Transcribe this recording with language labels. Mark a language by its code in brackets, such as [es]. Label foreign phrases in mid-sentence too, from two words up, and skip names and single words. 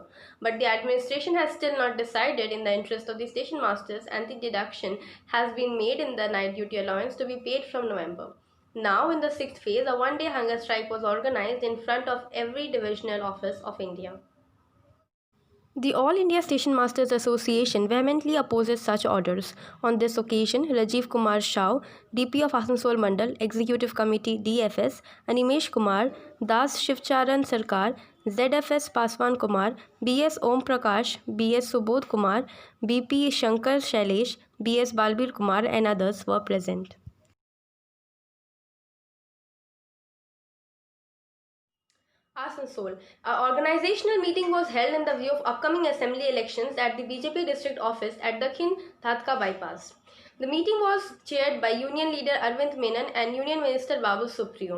[en] But the administration has still not decided in the interest of the station masters, and the deduction has been made in the night duty allowance to be paid from November. Now, in the 6th phase, a one-day hunger strike was organized in front of every divisional office of India. The All India Station Masters Association vehemently opposes such orders. On this occasion, Rajiv Kumar Shah, DP of Asansol Mandal, Executive Committee DFS, Animesh Kumar, Das Shivcharan Sarkar, ZFS Paswan Kumar, BS Om Prakash, BS Subodh Kumar, BP Shankar Shailesh, BS Balbir Kumar and others were present. Asansol. An organizational meeting was held in the view of upcoming assembly elections at the BJP district office at Dakhin Dhatka bypass. The meeting was chaired by Union leader Arvind Menon and Union Minister Babu Supriyo.